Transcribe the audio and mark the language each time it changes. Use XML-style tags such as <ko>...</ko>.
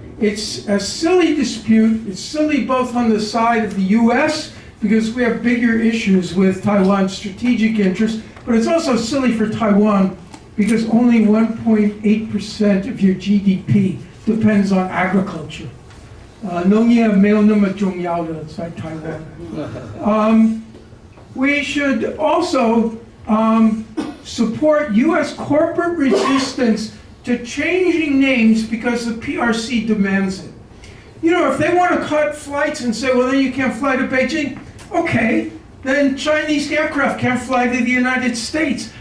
<en>It's a silly dispute. It's silly both on the side of the US, because we have bigger issues with Taiwan's strategic interests, but it's also silly for Taiwan because only 1.8% of your GDP depends on agriculture.</en> <zh>农业没有那么重要的在台湾。</zh> <en>We should also support US corporate resistance to changing names because the PRC demands it. You know, if they want to cut flights and say, well, then you can't fly to Beijing, okay, then Chinese aircraft can't fly to the United States.</en>